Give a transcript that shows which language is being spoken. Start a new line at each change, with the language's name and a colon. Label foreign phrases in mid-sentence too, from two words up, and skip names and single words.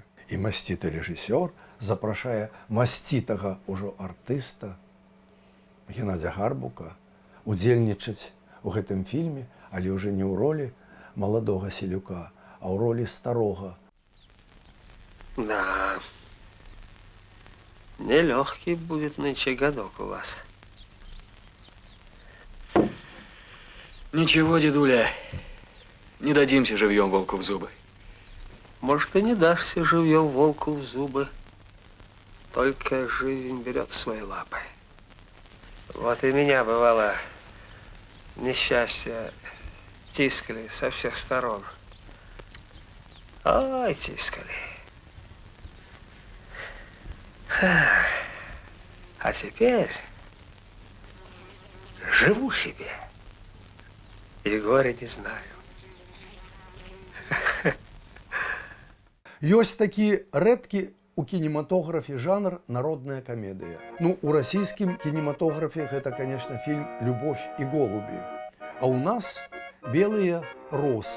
Belarusian: І масціты рэжысёр запрашае масцітага ўжо артыста Геннадзя Гарбука удзельнічаць у гэтым фільме, але ўжо не ў ролі маладога селюка, а ў ролі старога.
Russian: Да, нелегкий будет нынче годок у вас. Ничего, дедуля, не дадимся живьем волку в зубы. Может, и не дашься живьем волку в зубы, только жизнь берет в свои лапы. Вот и меня, бывало, несчастья тискали со всех сторон. Ой, тискали. А теперь живу себе и горя не знаю.
Belarusian: Ёсць такі рэдкі у кінематографе жанр народная камедыя. Ну, у расійскім кінематографе гэта, конечно, фільм «Любовь і голубі». А ў нас белыя росы.